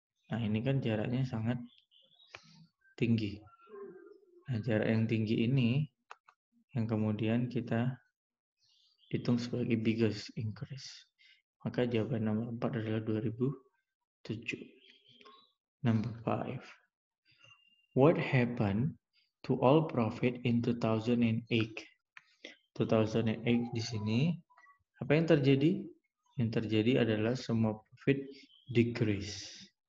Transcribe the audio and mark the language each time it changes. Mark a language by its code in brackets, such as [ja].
[id] Nah, ini kan jaraknya sangat tinggi. Nah, jarak yang tinggi ini yang kemudian kita hitung sebagai [en] biggest increase. [id] Maka jawaban nomor 4 adalah 2007. [en] Number 5. What happened to all profit in 2008? [id] 2008 di sini apa yang terjadi? Yang terjadi adalah semua profit decrease.